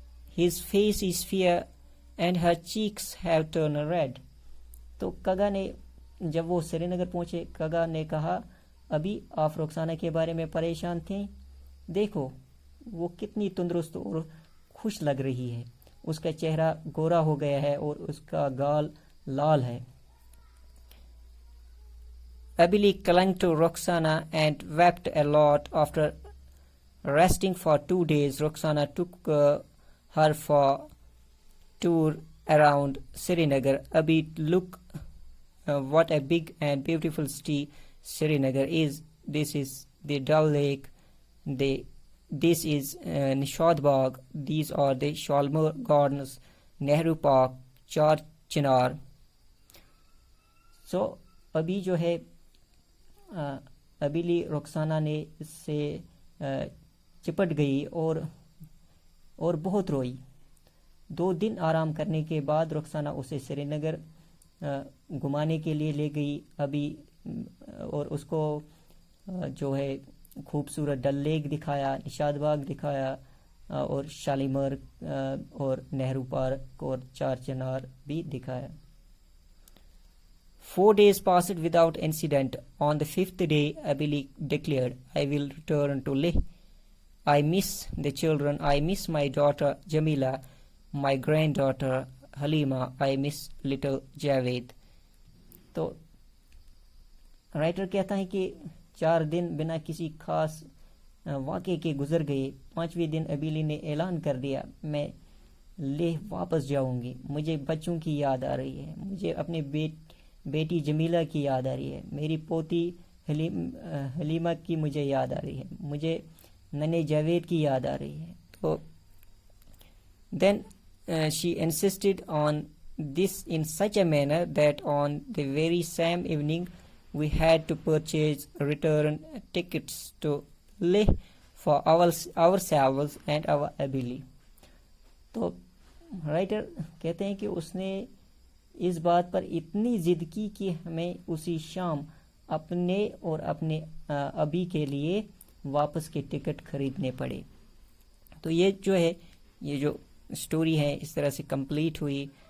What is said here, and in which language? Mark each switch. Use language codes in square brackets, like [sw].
[en] His face is fear and her cheeks have turned red. [hi] तो कगा ने जब वो श्रीनगर पहुंचे, कगा ने कहा, अभी आप रोक्साना के बारे में परेशान थे, देखो वो कितनी तंदुरुस्त और खुश लग रही है, उसका चेहरा गोरा हो गया है और उसका गाल लाल है. [en] Abili clung to Roxana and wept a lot. After resting for 2 days, Roxana took her for tour around Srinagar. Abhi, look what a big and beautiful city Srinagar is. This is the Dal Lake. This is Nishad Bagh. These are the Shalmar Gardens, Nehru Park, Char Chinar. [hi] So अभी जो है अबिली रोक्साना ने इससे चिपट गई और बहुत रोई. 2 दिन आराम करने के बाद रोक्साना उसे श्रीनगर घुमाने के लिए ले गई अभी, और उसको जो है खूबसूरत डल लेक दिखाया, निशाद बाग दिखाया और शालीमार और नेहरू पार्क और चार चिनार भी दिखाया. [en] 4 days passed without incident. On the 5th day, Abili declared, I will return to Leh. I miss the children. I miss my daughter Jamila, my granddaughter Halima. I miss little Javed. [hi] तो writer कहता है कि 4 दिन बिना किसी खास वाक़े के गुजर गए. 5वें दिन अबीली ने ऐलान कर दिया, मैं लेह वापस जाऊंगी. मुझे बच्चों की याद आ रही है, मुझे अपने बेटी जमीला की याद आ रही है, मेरी पोती हलीमा की मुझे याद आ रही है, मुझे नन्हे जावेद की याद आ रही है. [en] तो then she insisted on this in such a manner that on the very same evening we had to purchase return tickets to Leh for ourselves and our Abili. [hi] तो राइटर कहते हैं कि उसने इस बात पर इतनी जिद की कि हमें उसी शाम अपने और अपने अबी के लिए वापस के टिकट खरीदने पड़े. तो ये जो है, ये जो स्टोरी है इस तरह से कंप्लीट हुई.